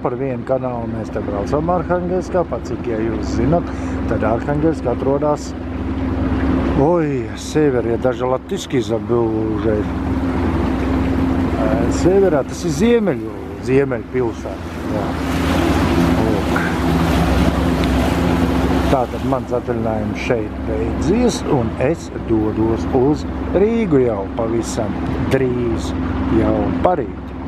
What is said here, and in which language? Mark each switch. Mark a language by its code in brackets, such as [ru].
[lv] Par vienu kanālu mēs te braucam Arhangelskā, pat cik, ja jūs zinat, tad Arhangelskā atrodas. [ru] Ой, север, я даже латышский забыл уже. [lv] Severā, tas ir Ziemeļu pilsēta. Tātad mans atvaļinājums šeit beidzies, un es dodos uz Rīgu jau pavisam drīz, jau parīt.